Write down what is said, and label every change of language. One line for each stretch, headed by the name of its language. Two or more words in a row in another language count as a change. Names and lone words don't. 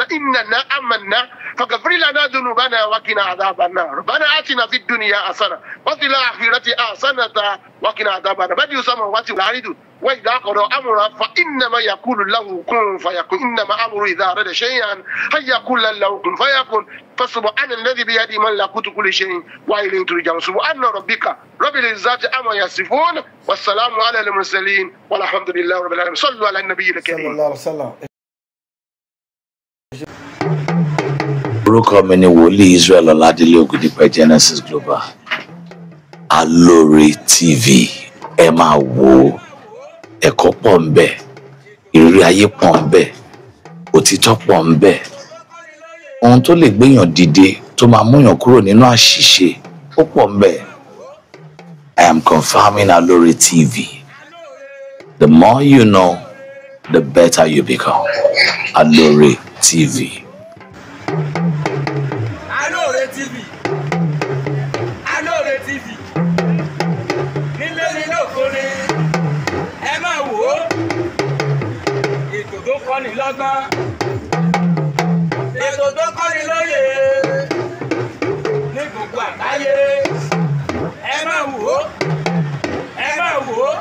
Arabic: إننا آمنا فاغفر لنا ذنوبنا وقنا عذاب النار ربنا آتنا في الدنيا حسنة وفي الآخرة حسنة وقنا عذاب النار بديع السماوات والأرض وإذا قضى أمرا فإنما يقول له كن فيكون إنما أمر إذا أراد شيئا أن يقول له كن فيكون فسبحان الذي بيده ملكوت كل شيء وإليه ترجعون سبحان ربك رب العزة عما يصفون والسلام على المرسلين والحمد لله رب العالمين صلوا على النبي الكريم صلى الله عليه وسلم.
Yoruba: orúkọ mi ni wòlíì Israel Ọládélé Ògúndípẹ̀ Genesis Global Alore TV ẹ máa wò ó, ẹ̀kọ́ pọ̀ ń bẹ, ìrírí ayé pọ̀ ń bẹ, òtítọ́ pọ̀ ń bẹ, ohun tó lè gbéyàn dìde tó máa múyàn kúrò nínú àṣìṣe ó pọ̀ ń bẹ.
English: I am confirming Alore TV. The more you know, the better you become. Alore TV. Alore TV. Alore TV.
Yoruba: Nílé nínú òkúri, ẹ máa wò ó. Ètò tó kọ́ni lọ́gbọ́n. Ètò tó kọ́ni lóye. Ní gbogbo àgbáyé. Ẹ máa wò ó. Ẹ máa wò ó.